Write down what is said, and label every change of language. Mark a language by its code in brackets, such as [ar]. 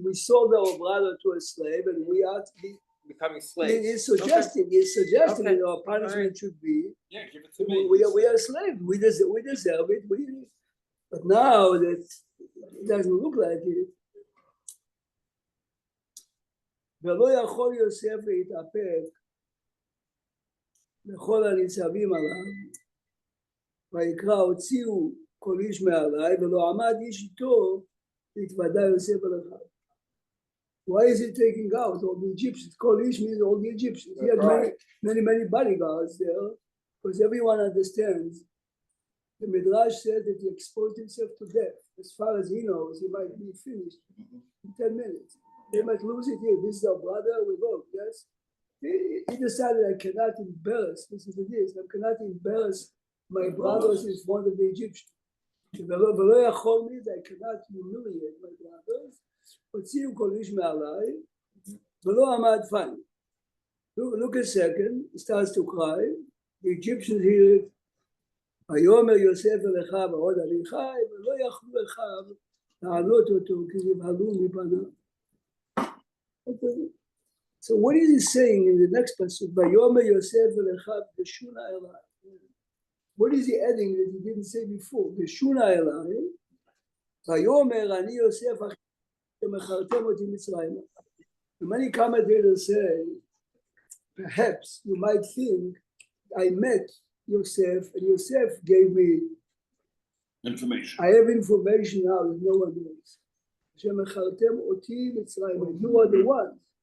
[en] We sold our brother to a slave, and we are. Becoming slaves. He's suggesting. He's suggesting Okay. that our punishment should be. Yeah, give it to me. We are slaves. We deserve it. But now that it doesn't look like it. [he] ולא יכול יוסף להתאפק לכל הניצבים עליו, ויקרא הוציאו כל איש מעלי, ולא עמד איש איתו, והתוודע יוסף על אחיו. [en] Why is he taking out all the Egyptians? Kol ish means all the Egyptians. He had many bodyguards there, because everyone understands. The Midrash says that he exposed himself to death. As far as he knows, he might be finished in 10 minutes. They might lose it here. This is our brother, we vote, yes? He decided I cannot embarrass, this is I cannot embarrass my brothers in front of the Egyptians. [he] ולא יכול [en] means I cannot humiliate my brothers. [he] הוציאו כל איש מעליי, ולא עמד fine. [en] Look a second, he starts to cry. The Egyptians hear it. [he] ויאמר יוסף אל אחיו ועוד אני חי, ולא יכלו אחיו לענות אותו, כי נבהלו מפניו. [en] So what is he saying in the next passage? [he] ויאמר יוסף אל אחיו גשונה אליי. [en] What is he adding that he didn't say before? [he] גשונה אליי, ויאמר אני יוסף אחי שמכרתם אותי מצרימה. [en] Many commentators say, perhaps you might think I met Yosef, and Yosef gave me Information. I have information now that no one knows. [he] שמכרתם אותי מצרימה. [en] You are the one.